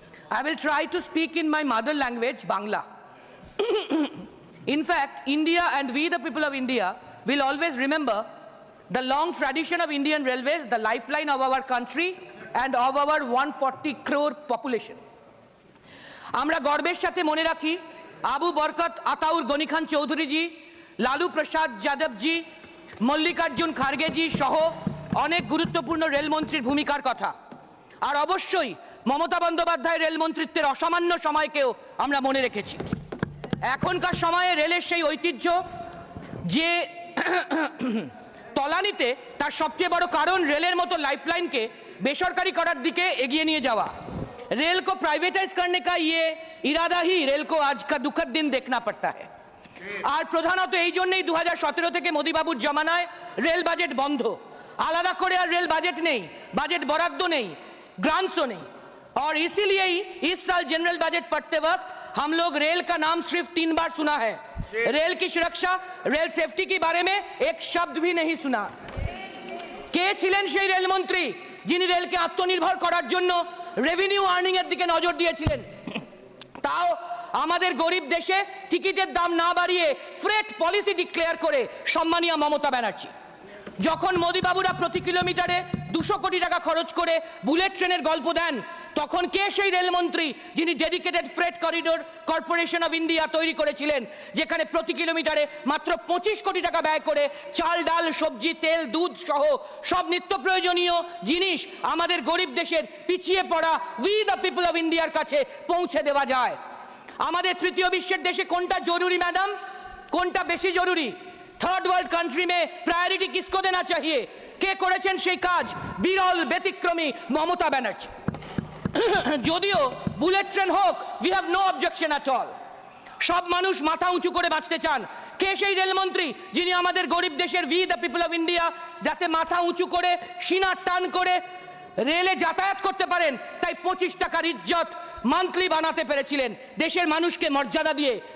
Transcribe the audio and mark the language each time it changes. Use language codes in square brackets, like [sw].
[en] I will try to speak in my mother language, Bangla. In fact, India and we, the people of India, will always remember the long tradition of Indian Railways, the lifeline of our country and of our 140 crore population. [bn] আমরা গর্বের সাথে মনে রাখি আবু বরকত আতাউর গনি খান চৌধুরী জি, লালু প্রসাদ যাদব জি, মল্লিকার্জুন খার্গে জি সহ অনেক গুরুত্বপূর্ণ রেলমন্ত্রীর ভূমিকার কথা। আর অবশ্যই মমতা বন্দ্যোপাধ্যায় রেলমন্ত্রিত্বের অসামান্য সময়কেও আমরা মনে রেখেছি। এখনকার সময়ে রেলের সেই ঐতিহ্য যে তলানিতে, তার সবচেয়ে বড় কারণ রেলের মতো লাইফলাইনকে বেসরকারি করার দিকে এগিয়ে নিয়ে যাওয়া। [hi] रेल को प्राइवेटाइज करने का ये इरादा ही रेल को आज का दुखद दिन देखना पड़ता है। [bn] আর প্রধানত এই জন্যই 2017 থেকে মোদিবাবুর জমানায় রেল বাজেট বন্ধ, আলাদা করে আর রেল বাজেট নেই, বাজেট বরাদ্দ নেই, [hi] ग्रांट्स नहीं। और इसीलिए ही इस साल जनरल बजट पढ़ते वक्त हम लोग रेल का नाम सिर्फ 3 बार सुना है। रेल की सुरक्षा, रेल सेफ्टी के बारे में एक शब्द भी नहीं सुना। [bn] কে ছিলেন সেই রেলমন্ত্রী যিনি রেলকে আত্মনির্ভর করার জন্য রেভিনিউ আর্নিং এর দিকে নজর দিয়েছিলেন? তাও আমাদের গরিব দেশে টিকিটের দাম না বাড়িয়ে ফ্রেট পলিসি ডিক্লেয়ার করে সম্মানীয় মমতা ব্যানার্জি। যখন মোদিবাবুরা প্রতি কিলোমিটারে 200 কোটি টাকা খরচ করে বুলেট ট্রেনের গল্প দেন, তখন কে সেই রেলমন্ত্রী যিনি dedicated freight corridor corporation of India তৈরি করেছিলেন, যেখানে প্রতি কিলোমিটারে মাত্র 25 কোটি টাকা ব্যয় করে চাল, ডাল, সবজি, তেল, দুধ সহ সব নিত্য প্রয়োজনীয় জিনিস আমাদের গরিব দেশের পিছিয়ে পড়া উই দ্য পিপল অফ ইন্ডিয়ার কাছে পৌঁছে দেওয়া যায়। আমাদের তৃতীয় বিশ্বের দেশে কোনটা জরুরি ম্যাডাম, কোনটা বেশি জরুরি? [hi] थर्ड वर्ल्ड कंट्री में प्रायोरिटी किसको देना चाहिए? [bn] কে করেছেন সেই কাজ? বিরল ব্যতিক্রমী মমতা ব্যানার্জি। যদিও বুলেট ট্রেন হোক, [en] We have no objection at all. [bn] সব মানুষ মাথা উঁচু করে বাঁচতে চান। কে সেই রেলমন্ত্রী যিনি আমাদের গরিব দেশের we the people of India যাতে মাথা উঁচু করে সিনার টান করে রেলে যাতায়াত করতে পারেন, তাই 25 টাকার ইজ্জত মান্থলি বানাতে পেরেছিলেন দেশের মানুষকে মর্যাদা দিয়ে?